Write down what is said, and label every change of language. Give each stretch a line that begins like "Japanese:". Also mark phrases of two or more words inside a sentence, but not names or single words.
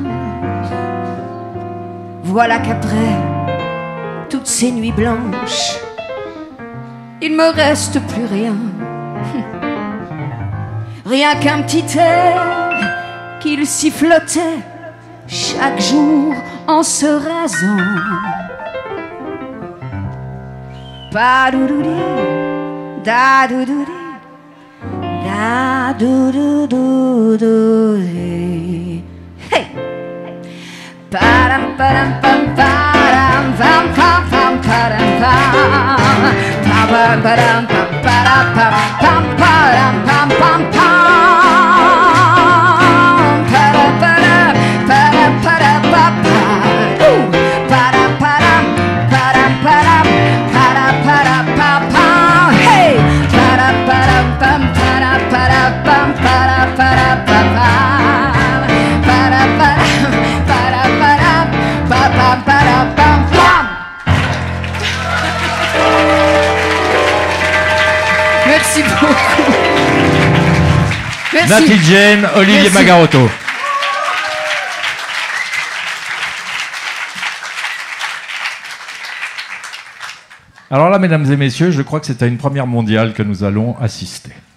French: Voilà qu'après toutes ces nuits blanches, il me reste plus rien. Rien qu'un petit air qu'il sifflotait chaque jour en se rasant. Ba-do-do-di, da-do-do-di, da-do-do-do-do-di. Hey! Param param pam param pam pam pam param pam pam param pam param pam pam param pam pam pam param param param param pam param param param param param param pam pam. Hey! Param param pam param param pam param param pam param param param param param pam pam. Merci beaucoup. Merci. Nathalie Jane, Olivier Merci. Magarotto. Alors là, mesdames et messieurs, je crois que c'est à une première mondiale que nous allons assister.